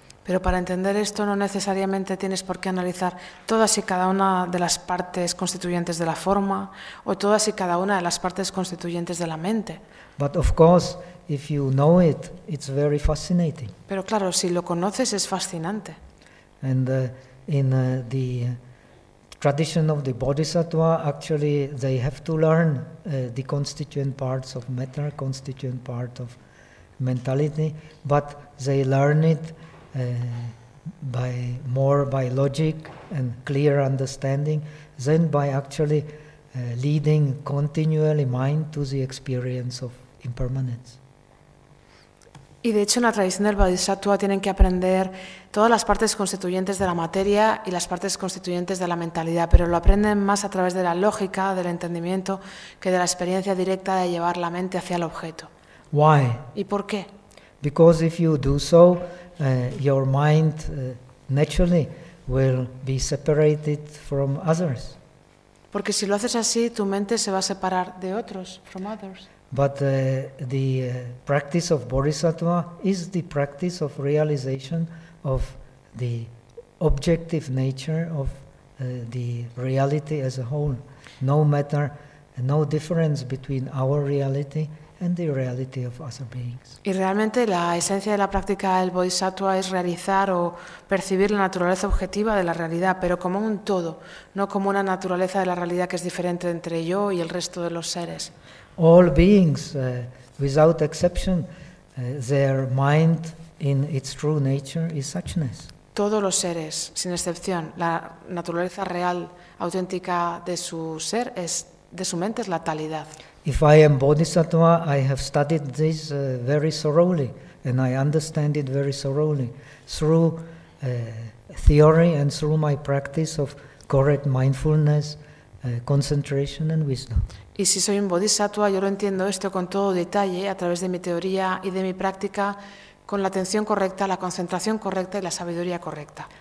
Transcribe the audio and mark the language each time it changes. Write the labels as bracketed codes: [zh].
[es] Pero para entender esto no necesariamente tienes por qué analizar todas y cada una de las partes constituyentes de la forma o todas y cada una de las partes constituyentes de la mente. [en] But of course, if you know it, it's very fascinating. [es] Pero claro, si lo conoces es fascinante. [en] And in the tradition of the Bodhisattva, actually they have to learn the constituent parts of matter, constituent part of mentality, but they learn it by logic and clear understanding than by actually leading continually mind to the experience of impermanence. [es] Y de hecho en la tradición del Bodhisattva tienen que aprender todas las partes constituyentes de la materia y las partes constituyentes de la mentalidad, pero lo aprenden más a través de la lógica, del entendimiento, que de la experiencia directa de llevar la mente hacia el objeto. [en] Why? [es] ¿Y por qué? [en] Because if you do so, your mind naturally will be separated from others. [es] Porque si lo haces así, tu mente se va a separar de otros, [en] from others. But the practice of Bodhisattva is the practice of realization of the objective nature of the reality as a whole. No matter, no difference between our reality and the reality of other beings. [es] Y realmente la esencia de la práctica del Bodhisattva es realizar o percibir la naturaleza objetiva de la realidad, pero como un todo, no como una naturaleza de la realidad que es diferente entre yo y el resto de los seres. [en] All beings, without exception, their mind in its true nature is suchness. [es] Todos los seres, sin excepción, la naturaleza real, auténtica de su ser, es de su mente, es la talidad. [en] If I am Bodhisattva, I have studied this very thoroughly, and I understand it very thoroughly through theory and through my practice of correct mindfulness, concentration, and wisdom. [es] Y si soy un bodhisattva, yo lo entiendo esto con todo detalle, a través de mi teoría y de mi práctica, con la atención correcta, la concentración correcta y la sabiduría correcta.